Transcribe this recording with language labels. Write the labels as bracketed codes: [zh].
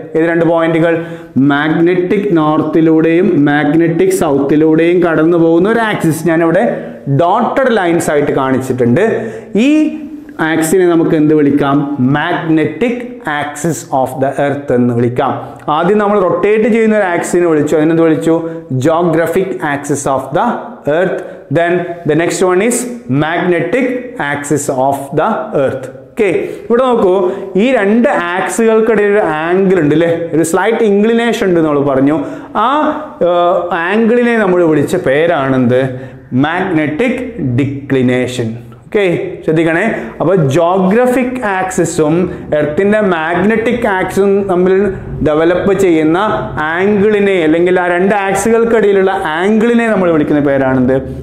[ml] ഏത് 2 പോയിന്റുകൾ, magnetic നോർത്തിലൂടെയും magnetic സൗത്തിലൂടെയും കടന്നു പോകുന്ന ഒരു ആക്സിസ് ഞാനിവിടെ ഡോട്ടഡ് ലൈൻസ് ആയിട്ട് കാണിച്ചിട്ടുണ്ട്. ഈ ആക്സിനെ നമുക്ക് എന്ത് വിളിക്കാം, magnetic axis of the earth എന്ന് വിളിക്കാം. ആദ്യം നമ്മൾ റൊട്ടേറ്റ് ചെയ്യുന്ന ഒരു ആക്സിനെ വിളിച്ചു, അതിനെന്ത് വിളിച്ചു, geographic axis of the earth. [en] Then the next one is magnetic axis of the earth. [ml] Okay, ഇവിടെ നോക്കൂ, ഈ 2 ആക്സുകൾക്കിടയിൽ ഒരു ആംഗിൾ ഉണ്ട് അല്ലേ, ഒരു സ്ലൈറ്റ് ഇൻക്ലിനേഷൻ ഉണ്ട് നമ്മൾ പറഞ്ഞു. ആ ആംഗിളിനെ നമ്മൾ വിളിച്ച പേരാണെന്ത്, മാഗ്നറ്റിക് ഡിക്ലിനേഷൻ. ഓക്കെ, ശ്രദ്ധിക്കണേ. അപ്പോൾ ജോഗ്രഫിക് ആക്സിസും എർത്തിന്റെ മാഗ്നറ്റിക് ആക്സിസും തമ്മിൽ ഡെവലപ്പ് ചെയ്യുന്ന ആംഗിളിനെ, അല്ലെങ്കിൽ ആ രണ്ട് ആക്സുകൾക്കിടയിലുള്ള ആംഗിളിനെ നമ്മൾ വിളിക്കുന്ന പേരാണെന്ത്?